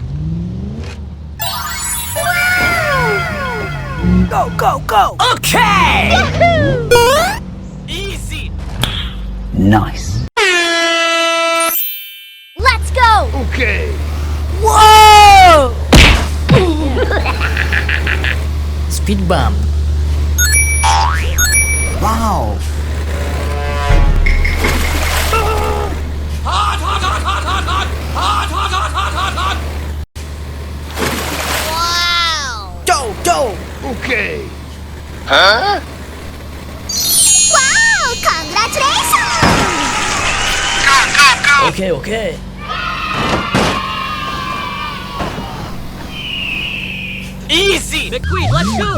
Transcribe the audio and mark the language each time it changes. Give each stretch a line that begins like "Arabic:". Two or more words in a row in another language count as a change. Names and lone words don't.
English: Go. Okay. Easy! Nice. Let's go! Okay. Whoa! Speed bump. Wow. Hot, hot, hot, hot, hot, hot. Hot, hot, hot, hot, hot, hot. Wow! Do. Okay. Huh? Wow! Congratulations! Go, go, go. Okay, okay. Easy! Mcqueen, let's go!